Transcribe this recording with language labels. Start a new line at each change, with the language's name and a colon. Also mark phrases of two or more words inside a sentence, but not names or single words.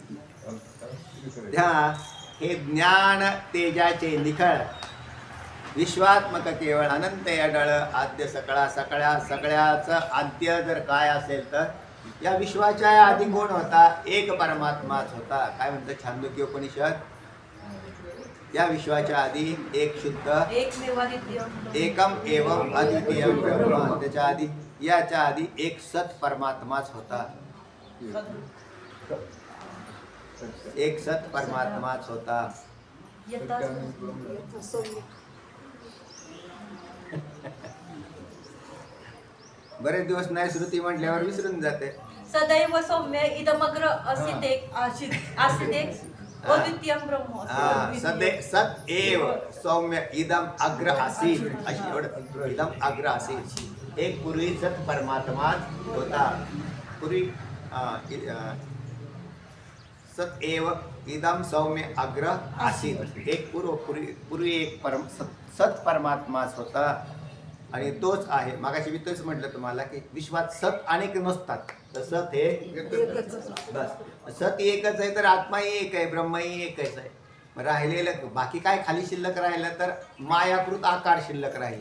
Marathi: हे ज्ञान तेजाचे निखळ विश्वात्मक केवळ अनंत अढळ आद्य सगळ्याचं आद्य जर काय असेल तर या विश्वाच्या आधी कोण होता? एक परमात्माच होता। काय म्हणतं छांदोग्य उपनिषद? या विश्वाच्या आधी एक शुद्ध
Sanskrit: एकम एवं अद्वितीय ब्रह्म,
Marathi: त्याच्या आधी याच्या आधी एक सत परमात्माच होता, एक सत परमात्माच होता। बरेच दिवस नाही श्रुती म्हटल्यावर विसरून जाते,
Sanskrit: सदैव सौम्य इदमग्र असिते आसिते अद्वितीयं ब्रह्म सत एव सौम्य इदम अग्र आसीत
Marathi: अशी एवढं
Sanskrit: इदम अग्र आसीत
Marathi: एक पूर्वी सत परमात्मा होता पूर्वी
Sanskrit: सत एव इदम सौम्य अग्र आसीत
Marathi: एक पूर्वी एक सत परमात्माच होता आणि तोच आहे. मागाशी मी तोच म्हटलं तुम्हाला की विश्वात सत अनेक नसतात तर सत हे बस सत एकच आहे तर आत्माही एक आहे ब्रह्मही एकच आहे. मग राहिलेलं बाकी काय खाली शिल्लक राहिलं तर मायाकृत आकार शिल्लक राहिले.